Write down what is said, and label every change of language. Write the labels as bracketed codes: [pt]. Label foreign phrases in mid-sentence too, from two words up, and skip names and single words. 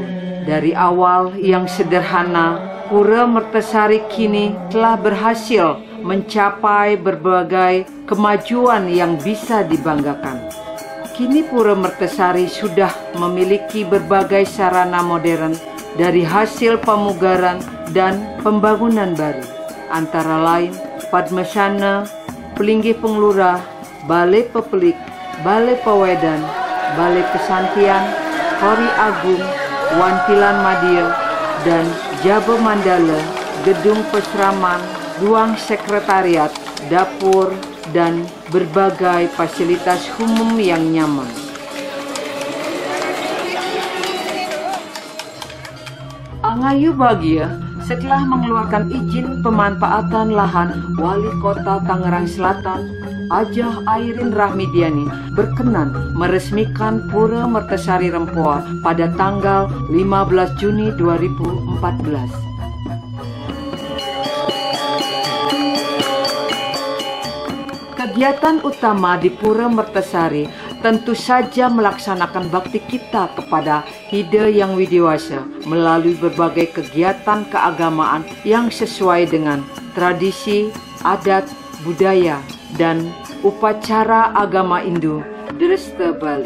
[id] Dari awal yang sederhana, Pura Mertasari kini telah berhasil mencapai berbagai kemajuan yang bisa dibanggakan. Kini Pura Mertasari sudah memiliki berbagai sarana modern dari hasil pemugaran dan pembangunan baru, antara lain Padmasana, Pelinggih Penglurah, Balai Pepelik, Balai Pewedan, Balai Pesantian, Kori Agung, Wantilan Madia, dan Jaba Mandala, Gedung Pesraman, Ruang Sekretariat, Dapur, dan berbagai fasilitas umum yang nyaman. Angayu bahagia setelah mengeluarkan izin pemanfaatan lahan Wali Kota Tangerang Selatan, Ajah Airin Rahmidiani berkenan meresmikan Pura Mertasari Rempoa pada tanggal 15 Juni 2014. Kegiatan utama di Pura Mertasari tentu saja melaksanakan bakti kita kepada Hidayang Widiwasa melalui berbagai kegiatan keagamaan yang sesuai dengan tradisi, adat, budaya, dan upacara agama Hindu Dresta Bali.